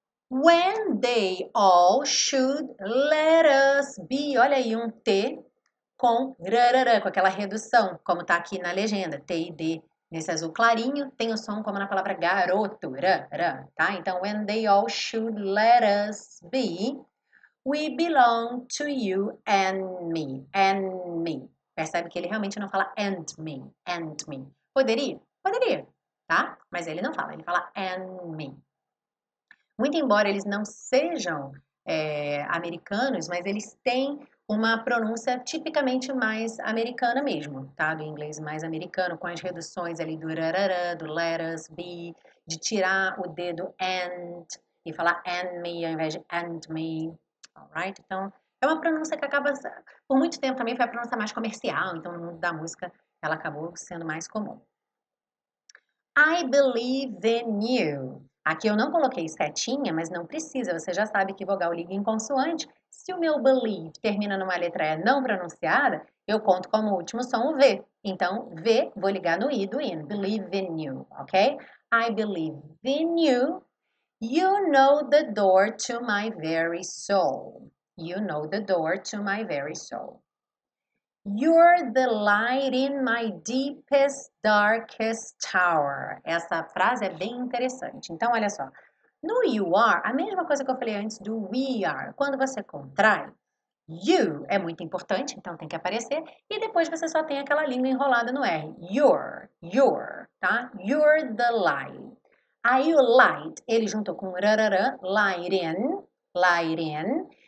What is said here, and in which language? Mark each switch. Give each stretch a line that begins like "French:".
English: When they all should let us be.
Portuguese: Olha aí um T com rarará, com aquela redução, como tá aqui na legenda. T e D nesse azul clarinho, tem o som como na palavra garoto. Tá?
English: Então, when they all should let us be. We belong to you and me.
Portuguese: Percebe que ele realmente não fala
English: and me.
Portuguese: Poderia? Poderia, tá? Mas ele não fala, ele fala
English: and me.
Portuguese: Muito embora eles não sejam americanos, mas eles têm uma pronúncia tipicamente mais americana mesmo, tá? Do inglês mais americano, com as reduções ali do rarará, do
English: let us be,
Portuguese: de tirar o D do and e falar and me ao invés de and me. Alright? Então, é uma pronúncia que acaba Por muito tempo também foi a pronúncia mais comercial, então no mundo da música ela acabou sendo mais comum.
English: I believe in you.
Portuguese: Aqui eu não coloquei setinha, mas não precisa, você já sabe que vogal liga em consoante. Se o meu believe termina numa letra E não pronunciada, eu conto como último som o V. Então, V, vou ligar no I do in.
English: Believe in you, ok? I believe in you. You know the door to my very soul. You know the door to my very soul. You're the light in my deepest, darkest tower.
Portuguese: Essa frase é bem interessante. Então, olha só. No you are, a mesma coisa que eu falei antes do we are. Quando você contrai, you é muito importante, então tem que aparecer. E depois você só tem aquela língua enrolada no R. You're, tá?
English: You're the light.
Portuguese: Aí o light, ele juntou com rararã, light in.